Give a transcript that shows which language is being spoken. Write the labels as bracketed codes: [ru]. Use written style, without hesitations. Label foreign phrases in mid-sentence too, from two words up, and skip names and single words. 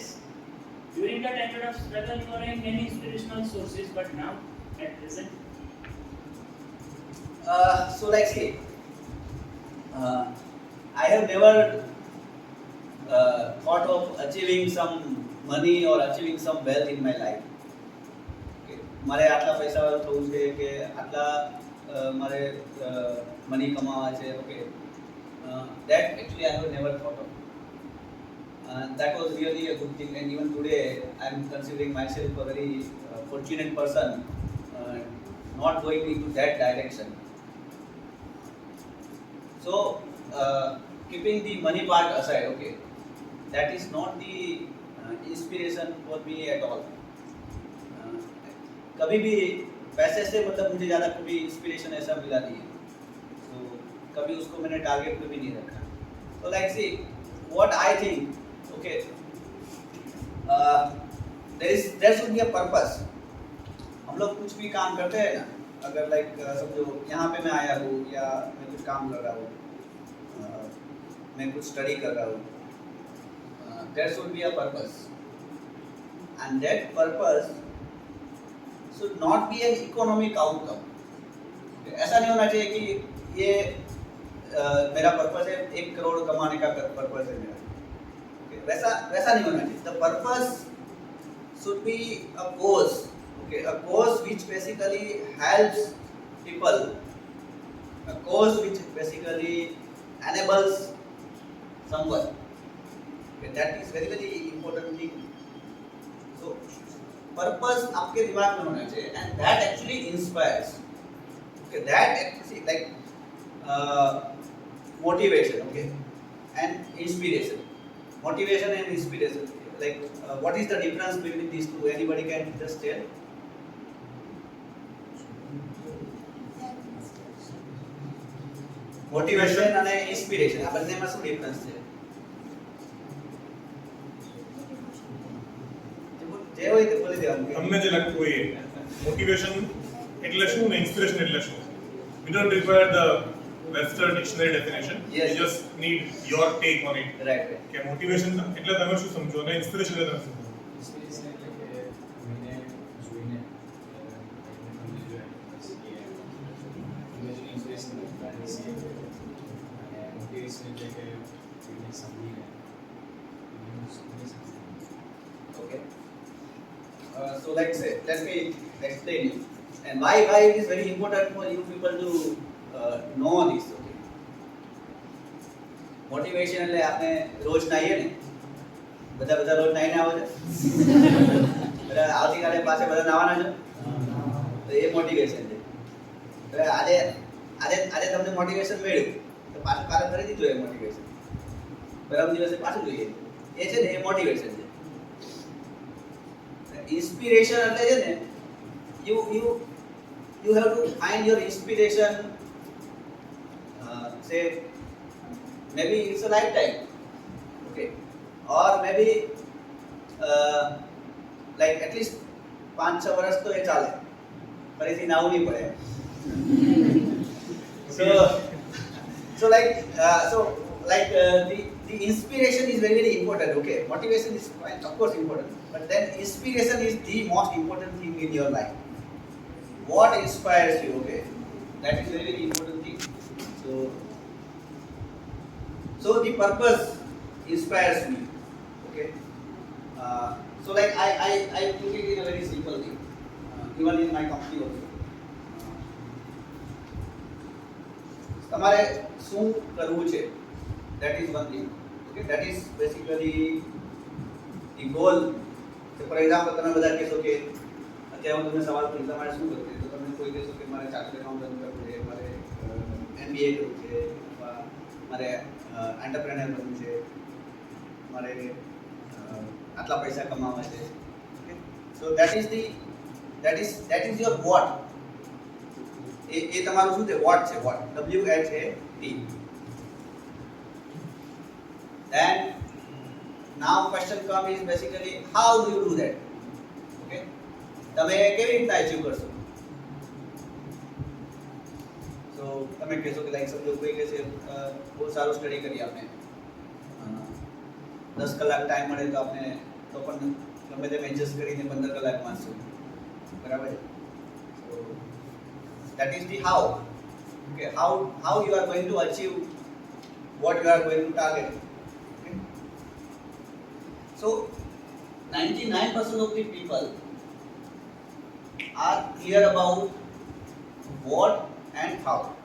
[en] During the time of struggle, you are having many inspirational sources, but now, at present, So like see, I have never thought of achieving some money or achieving some wealth in my life. Okay. [gu] મારે આટલા પૈસા થવું છે કે આટલા મારે મની કમાવા છે. [en] Okay, that actually I have never thought of. That was really a good thing, and even today I am considering myself a very fortunate person, not going into that direction. So, keeping the money part aside, okay, that is not the inspiration for me at all. [hi] कभी भी पैसे से मतलब मुझे ज़्यादा कभी इंस्पिरेशन ऐसा मिला नहीं है. So, कभी उसको मैंने टारगेट पे भी नहीं रखा. [en] So like see, what I think, okay, there should be a purpose. [hi] हम लोग कुछ भी काम करते हैं ना, अगर लाइक समझो यहाँ पे मैं आया हूँ या मैं कुछ काम कर रहा हूँ, मैं कुछ स्टडी कर रहा हूँ, [en] there should be a purpose, and that purpose should not be an economic outcome. [hi] ऐसा नहीं होना चाहिए कि ये मेरा पर्पस है 1 करोड़ कमाने का पर्पस है मेरा. Okay, वैसा नहीं होना चाहिए. [en] The purpose should be a cause. Okay, a cause which basically helps people, a cause which basically enables someone. Okay, that is very important thing. So purpose [hi] आपके दिमाग में होना चाहिए, [en] and that actually inspires. Okay, that see like motivation, okay, and inspiration. Motivation and inspiration. Like what is the difference between these two? Anybody can just tell? Motivation [gu] અને inspiration આ બંનેમાં શું ડિફરન્સ છે? જે હોય તે બોલી દેવાનું. તમને જે લાગતું હોય મોટિવેશન એટલે શું ને ઇન્સ્પિરેશન એટલે શું? [en] We don't require the Webster dictionary definition. Yes. We just need your take on it. Right. [gu] કે મોટિવેશન એટલે તમે શું સમજો અને ઇન્સ્પિરેશન એટલે તમે શું સમજો? ઇન્સ્પિરેશન એટલે કે કોઈને જોઈને તમને જોઈએ કે [en] imagine inspiration planning [gu] છે અને મોટિવેશન એટલે કે કોઈને સમજીને [en] Okay. So like say, let me explain you. And why it is very important for you people to know this. Okay. Motivation [gu] એટલે આપણે રોજ નાહીએ ને, બધા રોજ નાહીને આવો છો, બધા આવતીકાલે પાછા બધા નાવાના છો, તો એ મોટિવેશન છે. હવે આજે તમને મોટિવેશન મળ્યું તો પાછું કાલે કરી દીધું એ મોટિવેશન, પરમ દિવસે પાછું જોઈએ, એ છે ને એ મોટિવેશન છે. [en] Inspiration [gu] એટલે છે ને [en] you have to find your inspiration, say maybe it's a lifetime, okay, or maybe like at least 5-6 [gu] વર્ષ તો એ ચાલે, ફરીથી નાવું નહીં પડે. [en] So like the inspiration is very important. Okay, motivation is of course important, but then inspiration is the most important thing in your life. What inspires you? Okay, that is very important thing. So the purpose inspires me. Okay, so like I put it in a very simple thing, even in my company also. [gu] તમારે શું કરવું છે, [en] that is one thing. Okay, that is basically the goal. So for example, [gu] તમે બધા કહેશો કે અત્યારે હું તમને સવાલ પૂછું તમારે શું કરવું છે, તો તમે કોઈ કહેશો કે મારે [en] chartered accountant [gu] કરવું છે, મારે MBA કરવું છે, અથવા મારે એન્ટરપ્રેન્યોર બનવું છે, મારે આટલા પૈસા કમાવા છે. [en] Okay, so that is your what. [gu] એ તમારું શું છે, [en] what છે, what, WHAT. Then now question comes is basically how do you do that? [gu] Okay, તમે કેવી રીતના અચીવ કરશો? So તમે કહેશો કે લાઈક સમજો કોઈ કહે છે બહુ સારું સ્ટડી કરી આપણે 10 કલાક ટાઈમ મળે તો આપણે તો પણ ગમે તેમ એડજસ્ટ કરીને 15 કલાક વાંચશું, બરાબર? [en] So that is the how. Okay, how you are going to achieve what you are going to target. Okay, so 99% of the people are clear about what and how.